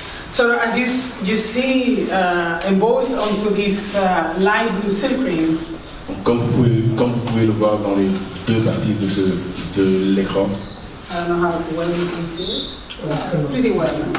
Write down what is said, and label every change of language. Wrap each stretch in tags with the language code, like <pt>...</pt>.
<en>So as you see embossed onto this light blue silk cream.</en> <fr>Comme vous pouvez le voir dans les deux parties de l'écran.</fr> <en>I don't know how well you can see it. Pretty well.</en>